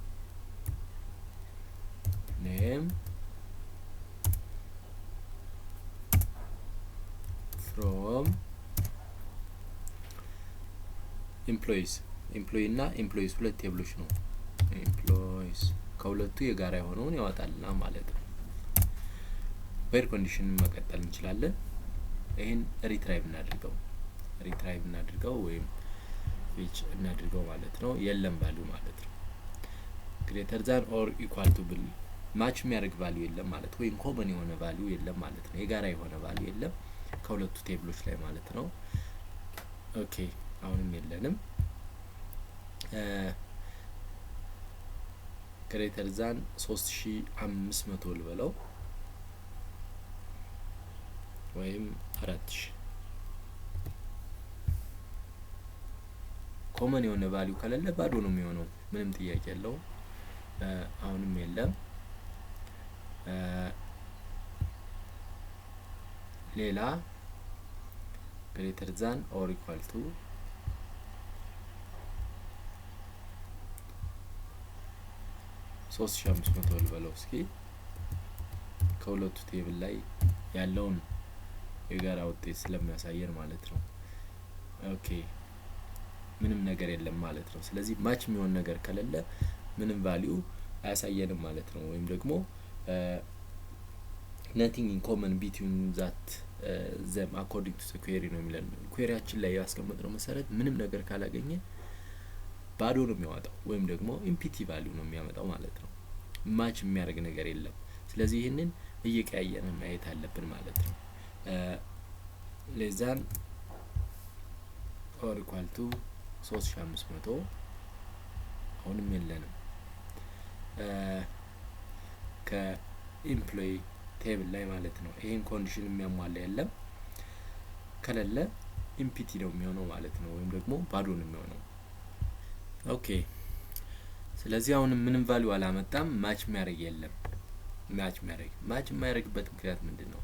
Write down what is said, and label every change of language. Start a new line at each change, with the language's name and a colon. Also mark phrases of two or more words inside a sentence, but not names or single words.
English: name from employees እና employees
Amharic: ሁለት ቴብሎች ነው። employees ከሁለቱ የጋራ የሆነውን ያወጣልና ማለት ነው።
English: where condition
Amharic: መቀጠል እንችላለን። ይሄን ሪትራይቭ እናድርገው ወይም ፊች እናድርገው ማለት ነው። የለም ቫልዩ ማለት ነው።
English: greater than or equal to
Amharic: ብል ማች የሚያደርግ ቫልዩ የለም ማለት ወይም ኮመን የሆነ ቫልዩ የለም ማለት ነው። የጋራ የሆነ ቫልዩ የለም ከሁለቱ ቴብሎች ላይ ማለት ነው። ኦኬ አሁንም የለንም።
English: greater than 3500
Amharic: ልበለው ወይም 4000 ኮመን የሆነ ቫልዩ ከሌለ ባዶ ነው የሚሆነው ምንም ጥያቄ የለውም። አሁንም የለም። ሌላ
English: greater than or equal to 3500
Amharic: ልበለው እስኪ ከሁለቱ ቴብል ላይ ያለውን የጋራ ውጤት ስለሚያሳየን ማለት ነው። ኦኬ ምንም ነገር የለም ማለት ነው። ስለዚህ ማች የሚሆን ነገር ከሌለ ምንም ቫልዩ አያሳየንም ማለት ነው። ወይም ደግሞ
English: nothing in common between that them according to the query
Amharic: ነው የሚለን። queryያችን ላይ ያስቀመጥነው መሰረት ምንም ነገር ካላገኘ ባዶ ነው የሚያወጣው ወይም ደግሞ
English: empty value
Amharic: ነው የሚያመጣው ማለት ነው። ማች የሚያደርግ ነገር የለም። ስለዚህ ይሄንን እየቀያየርን ማየት አለብን ማለት ነው።
English: less than or equal to 3500
Amharic: አሁንም የለንም። ከኤምፕሎይ ቴብል ላይ ማለት ነው። ይሄን ኮንዲሽን የሚያሟላ የለም ከሌለ ኢምፒቲ ነው የሚሆነው ማለት ነው ወይም ደግሞ ባዶ ነው የሚሆነው። ኦኬ ስለዚህ አሁን ምንም ቫልዩ አላመጣም። ማች የሚያደርግ የለም። ማች የማያደርግበት ምክንያት ምንድነው?